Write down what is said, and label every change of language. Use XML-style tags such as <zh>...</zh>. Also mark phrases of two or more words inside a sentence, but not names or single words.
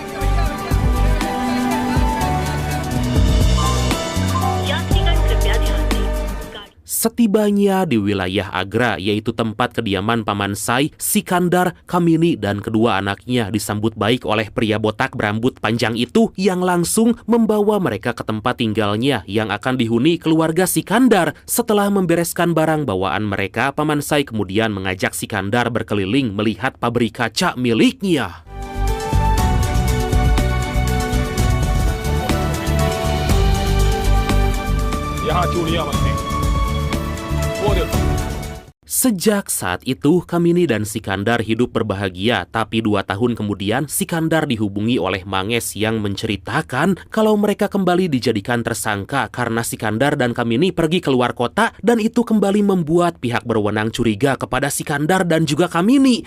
<id>Setibanya di wilayah Agra, yaitu tempat kediaman Paman Sai, Sikandar, Kamini, dan kedua anaknya disambut baik oleh pria botak berambut panjang itu yang langsung membawa mereka ke tempat tinggalnya yang akan dihuni keluarga Sikandar. Setelah membereskan barang bawaan mereka, Paman Sai kemudian mengajak Sikandar berkeliling melihat pabrik kaca miliknya.</id> <hi>यहाँ चूड़ियां बनती</hi> <id>Sejak saat itu, Kamini dan Sikandar hidup berbahagia, tapi 2 tahun kemudian Sikandar dihubungi oleh Mangesh yang menceritakan kalau mereka kembali dijadikan tersangka karena Sikandar dan Kamini pergi keluar kota, dan itu kembali membuat pihak berwenang curiga kepada Sikandar dan juga Kamini.</id>